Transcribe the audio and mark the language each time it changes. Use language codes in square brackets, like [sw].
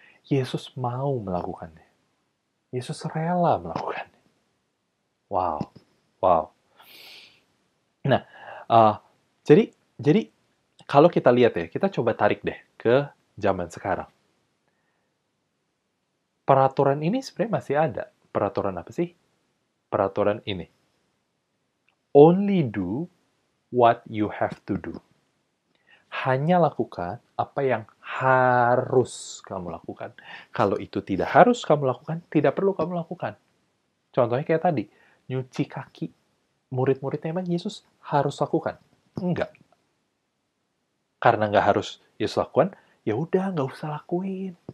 [id] Yesus mau melakukannya. Yesus rela melakukannya. Wow. Wow. Nah, uh, jadi kalau kita lihat ya, kita coba tarik deh ke zaman sekarang. Peraturan ini sebenarnya masih ada. Peraturan apa sih? Peraturan ini. [en] Only do what you have to do. [id] Hanya lakukan apa yang harus kamu lakukan. Kalau itu tidak harus kamu lakukan, tidak perlu kamu lakukan. Contohnya kayak tadi, nyuci kaki. Murid-muridnya emang Yesus harus lakukan? Enggak. Karena nggak harus Yesus lakukan, ya udah nggak usah lakuin.